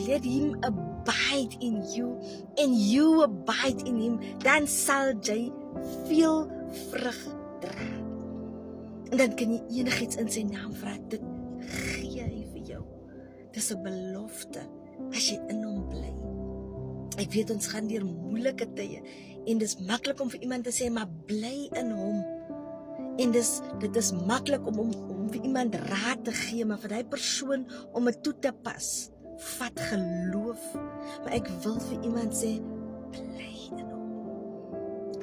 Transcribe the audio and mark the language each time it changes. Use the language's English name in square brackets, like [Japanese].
[English] Let him abide in you and you abide in him. [Afrikaans] Dan sal jy veel vrug dra. En dan kan jy enigiets in sy naam vra, dit gee hy vir jou. Dis 'n belofte as jy in hom bly. Ek weet ons gaan deur moeilike tye en dis maklik om vir iemand te sê maar bly in hom. En dit is maklik om vir iemand raad te gee, maar vir daai persoon om dit toe te pas, vat geloof. Maar ek wil vir iemand sê bly in hom.